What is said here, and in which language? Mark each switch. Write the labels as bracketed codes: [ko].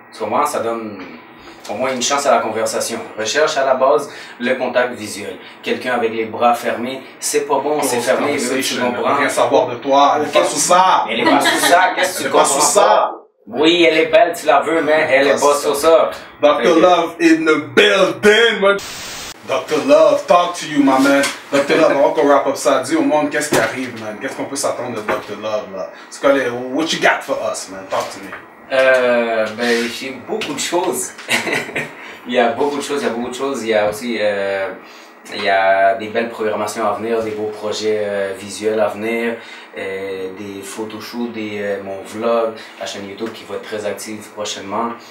[fr] Souvent, ça donne au moins une chance à la conversation. Recherche à la base le contact visuel. Quelqu'un avec les bras fermés, c'est pas bon, c'est fermé, tu comprends? Rien savoir de toi, elle est pas sous ça. Elle est pas sous ça, qu'est-ce que tu comprends? Elle est pas sous ça. Oui, elle est belle, tu la veux, mais elle est pas sur ça. [en] Dr. Love in the building, man. Dr. Love, talk to you, my man. Dr. Love, [fr] on va qu'on wrap up ça. Dis au monde qu'est-ce qui arrive, man. Qu'est-ce qu'on peut s'attendre de Dr. [en] Love, [fr] là? C'est quoi les, [en] what you got for us, man? Talk to me. [fr] Ben, j'ai beaucoup de choses. Il y a beaucoup de choses. Il y a aussi, il y a des belles programmations à venir, des beaux projets visuels à venir, des photoshoots, mon vlog, la chaîne YouTube qui va être très active prochainement.